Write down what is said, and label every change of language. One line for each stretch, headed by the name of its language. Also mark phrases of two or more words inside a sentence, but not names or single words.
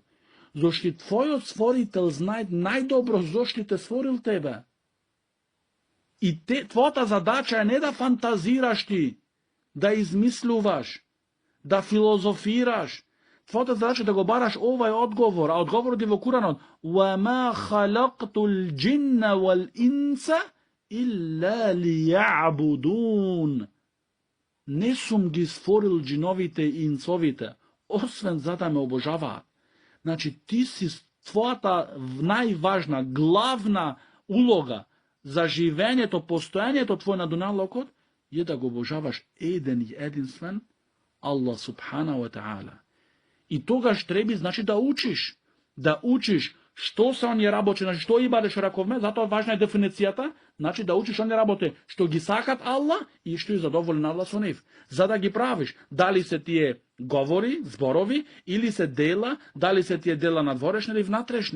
Macedonian: Зошто твојот створител знае најдобро зошто те створил тебе. И твојата задача е не да фантазираш ти, да измислуваш, да филозофираш. твоята задача да го бараш овај одговор, а одговорот е во Куранот.
Arabic: وَمَا خَلَقْتُ الْجِنَّ وَالْإِنسَ إِلَّا لِيَعْبُدُونَ.
Macedonian: Не сум ги створил джиновите и инсовите, освен за да ме обожаваат. Значи, ти си твојата најважна, главна улога за живењето, постојањето твој на дуналокот е да го обожаваш еден и единствен
Arabic: الله سبحانه وتعالى.
Macedonian: И тогаш треби, значи, да учиш што се оние работи, значи, што ибадеш раковме, затоа важна е дефиницијата, значи, да учиш оние работи, што ги сакат Аллах и што е задоволен Аллах со нив. За да ги правиш, дали се тие говори, зборови, или се дела, дали се тие дела надворешни или внатрешни.